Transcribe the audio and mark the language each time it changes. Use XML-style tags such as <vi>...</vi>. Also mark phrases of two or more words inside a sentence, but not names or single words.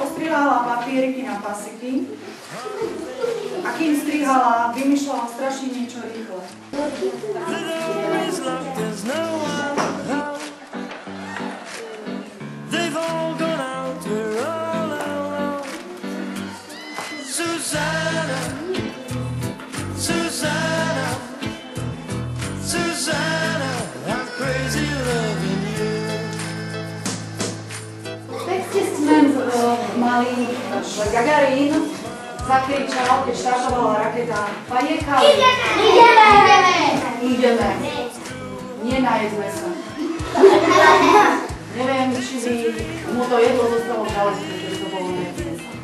<sk>postrihala papieriky na pasiky a kým strihala, vymýšľala strašne niečo rýchle.</sk> <en>They've all gone out, we're all alone. Susanna, Susanna, Susanna, I'm crazy loving you.</en> <sk>V texte sme mali, že Gagarin zakričal, keď štartovala raketa: Pajekali! Ideme! Nenajedzme sa. Neviem, či by mu to jedlo zostalo v žalúdku, že to bolo nejedzme sa.</sk>